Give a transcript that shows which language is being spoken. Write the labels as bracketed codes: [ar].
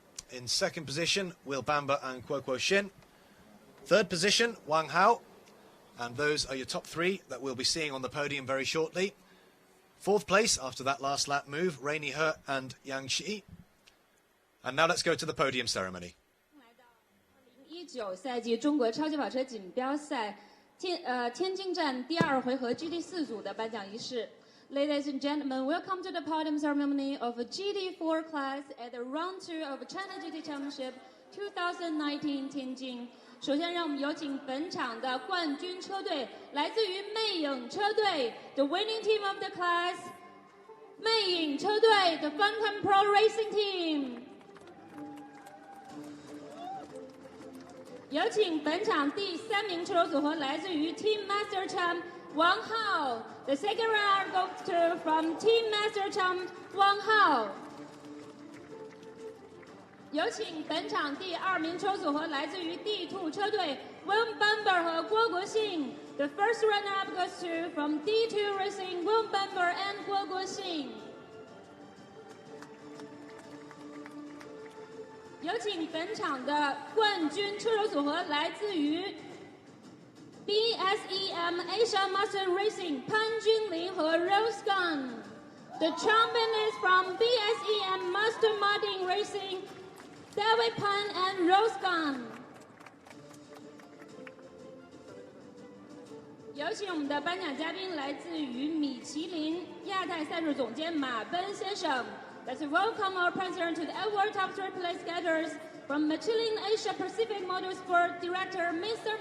[en] In 2nd position, Will Bamber and Kuo Shin. 3rd position, Wang Hao. And those are your top 3 that we'll be seeing on the podium very shortly. 4th place, after that last lap move, Rainey He and Yang Shi. And now let's go to the podium ceremony. [zh] 2019赛季中国超级跑车锦标赛天津站第2回合 GT4 组的颁奖仪式。 [en] Ladies and gentlemen, welcome to the podium ceremony of GT4 Class at the Round 2 of China GT Championship 2019 Tianjin。 [zh] 首先，让我们有请本场的冠军车队，来自于魅影车队 ， [en] the winning team of the class， [zh] 魅影车队 ，the Fontana Pro Racing Team。有请本场第3名车手组合来自于 Team Master Champ Wang Hao。 [en] The second round goes to from Team Master Champ Wang Hao。 [zh] 有请本场第2名车手组合来自于 D2 车队 Will Bamber 和郭国信。 [en] The first runner-up goes to from D2 Racing Will Bamber and 郭国信。 [zh] 有请本场的冠军车手组合来自于 BSEM Asia Master Racing 潘君琳和 Rose Gun。 [en] The champion is from BSEM Master Martin Racing David Pan and Rose Gun。 [zh] 有请我们的颁奖嘉宾来自于米其林亚太赛事总监马奔先生。 [en] Let's welcome our president to the award top 3rd place getters from Michelin Asia Pacific Motorsport Director Mr.